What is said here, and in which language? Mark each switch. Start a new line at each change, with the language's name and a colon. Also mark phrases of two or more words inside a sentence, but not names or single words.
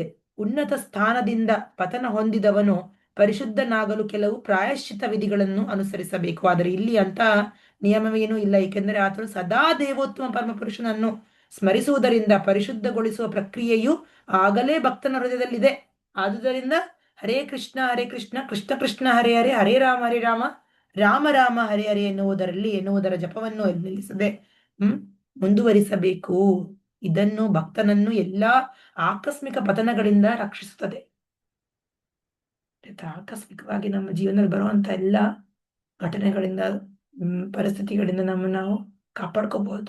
Kannada: ಉನ್ನತ ಸ್ಥಾನದಿಂದ ಪತನ ಹೊಂದಿದವನು ಪರಿಶುದ್ಧನಾಗಲು ಕೆಲವು ಪ್ರಾಯಶ್ಚಿತ ವಿಧಿಗಳನ್ನು ಅನುಸರಿಸಬೇಕು. ಆದರೆ ಇಲ್ಲಿ ಅಂತ ನಿಯಮವೇನೂ ಇಲ್ಲ, ಏಕೆಂದರೆ ಆತನು ಸದಾ ದೇವೋತ್ತಮ ಪರಮಪುರುಷನನ್ನು ಸ್ಮರಿಸುವುದರಿಂದ ಪರಿಶುದ್ಧಗೊಳಿಸುವ ಪ್ರಕ್ರಿಯೆಯು ಆಗಲೇ ಭಕ್ತನ ಹೃದಯದಲ್ಲಿದೆ. ಆದುದರಿಂದ ಹರೇ ಕೃಷ್ಣ ಕೃಷ್ಣ ಕೃಷ್ಣ ಹರೇ ಹರೇ, ಹರೇ ರಾಮ ರಾಮ ರಾಮ ಹರೇ ಹರೇ ಎನ್ನುವುದರ ಜಪವನ್ನು ನಿಲ್ಲಿಸದೆ ಮುಂದುವರಿಸಬೇಕು. ಇದನ್ನು ಭಕ್ತನನ್ನು ಎಲ್ಲಾ ಆಕಸ್ಮಿಕ ಪತನಗಳಿಂದ ರಕ್ಷಿಸುತ್ತದೆ. ಆಕಸ್ಮಿಕವಾಗಿ ನಮ್ಮ ಜೀವನದಲ್ಲಿ ಬರುವಂತ ಎಲ್ಲಾ ಘಟನೆಗಳಿಂದ ಪರಿಸ್ಥಿತಿಗಳಿಂದ ನಾವು ಕಾಪಾಡ್ಕೋಬಹುದು.